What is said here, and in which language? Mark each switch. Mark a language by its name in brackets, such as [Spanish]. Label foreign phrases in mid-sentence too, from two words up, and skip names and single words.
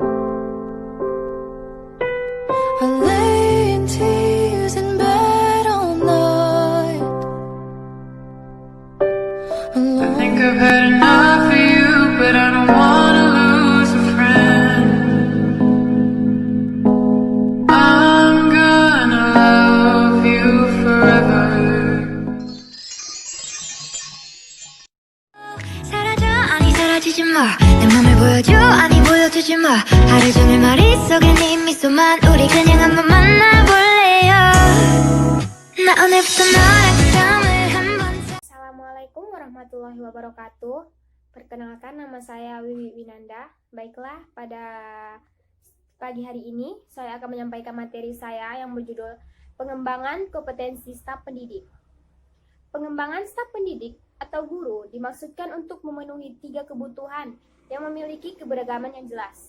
[English] I lay in tears in bed all night, alone. I think I've had enough of you, but I don't wanna lose a friend. I'm gonna love you forever. [Korean] 사라져 아니 사라지지 마 내 맘을 보여줘 아니 보여주지 마 하루 종일 머릿속에 네 미소만 우리 그냥 한번 만나볼래요 나 오늘부터 너랑 잠을 한번 [Arabic] السلام عليكم ورحمة الله وبركاته. [Indonesian] Perkenalkan, nama saya Wiwi Winanda. Baiklah, pada pagi hari ini saya akan menyampaikan materi saya yang berjudul Pengembangan Kompetensi Staf Pendidik. Pengembangan staf pendidik atau guru dimaksudkan untuk memenuhi 3 kebutuhan yang memiliki keberagaman yang jelas.